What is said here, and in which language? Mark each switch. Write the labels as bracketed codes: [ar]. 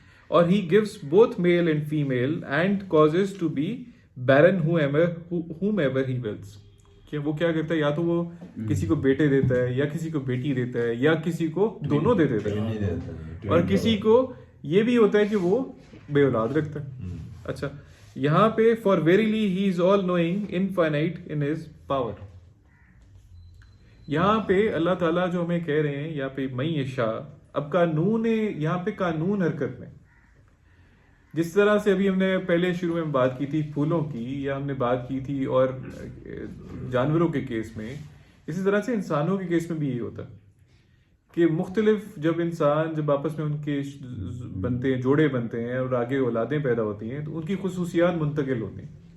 [ur] اور [en] he gives both male and female and causes to be barren whomever he wills. [ur] کہ وہ کیا کرتا ہے، یا تو وہ کسی کو بیٹے دیتا ہے، یا کسی کو بیٹی دیتا ہے، یا کسی کو دونوں دے دیتا ہے، اور کسی کو یہ بھی ہوتا ہے کہ وہ بے اولاد رکھتا ہے. اچھا یہاں پہ [en] for verily he is all knowing infinite in his power. [ur] یہاں پہ اللہ تعالیٰ جو ہمیں کہہ رہے ہیں یہاں پہ من یشاء، اب قانون یہاں پہ قانون حرکت میں، جس طرح سے ابھی ہم نے پہلے شروع میں بات کی تھی پھولوں کی، یا ہم نے بات کی تھی اور جانوروں کے کیس میں، اسی طرح سے انسانوں کے کیس میں بھی یہی ہوتا ہے کہ مختلف جب انسان جب آپس میں ان کے بنتے ہیں، جوڑے بنتے ہیں اور آگے اولادیں پیدا ہوتی ہیں تو ان کی خصوصیات منتقل ہوتی ہیں.